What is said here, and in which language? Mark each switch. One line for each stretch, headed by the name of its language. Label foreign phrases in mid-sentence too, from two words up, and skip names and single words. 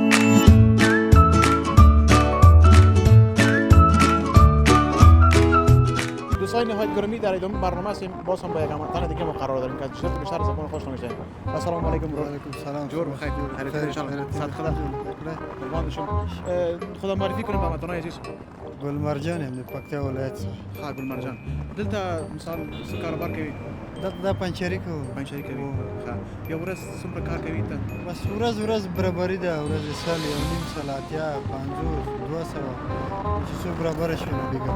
Persian: دوستان نهایت گرامی در ادامه برنامه هستیم. باز هم با یک هموطن دیگه ما قرار داریم که بیشتر زبان خوش نمیشه.
Arabic: السلام علیکم. و علیکم سلام
Persian: جور بخیر. خیریت
Arabic: ان شاء الله.
Persian: صد خدا. قربان شما. خدا معرفی کنیم به هموطنان عزیز.
Pashto: گل مرجان هم د پکتیا ولایت څخه ها گل مرجان. دلته مثال څه کاروبار کوي؟ دا پنچری کوو پنچری کوي. ها یو ورځ څومره کار کوي ته؟ بس ورځ برابري ده ورځ سال یو نیم سال اتیا 50 200 چې څو برابر شي نو دیګه